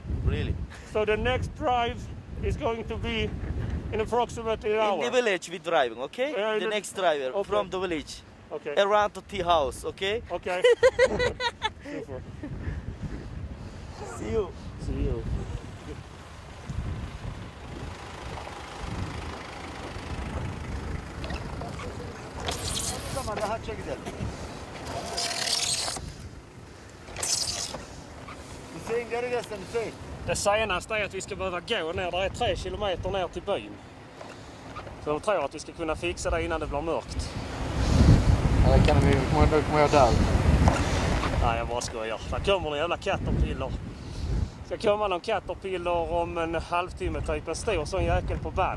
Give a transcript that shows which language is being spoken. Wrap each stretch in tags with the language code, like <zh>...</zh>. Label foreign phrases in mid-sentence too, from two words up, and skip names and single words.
<en>Really. So the next drive is going to be in approximately an hour. In the village we driving. Okay. The next driver okay. from the village. Okay. Around the tea house. Okay. Okay. Super. See you. See you.</en> <tr>Tamam, rahatça gidelim. Hüseyin geri gelsin Hüseyin.</tr> <sv>Det senaste är att vi ska behöva gå ner. Det är 3 kilometer ner till byn. Så de tror att vi ska kunna fixa det innan det blir mörkt. Ja, det kan vi. Då kommer jag där. Nej, jag bara skojar. Där kommer en jävla caterpillar. Ska komma någon caterpillar om en halvtimme, typ en stor sån jäkel på band.</sv>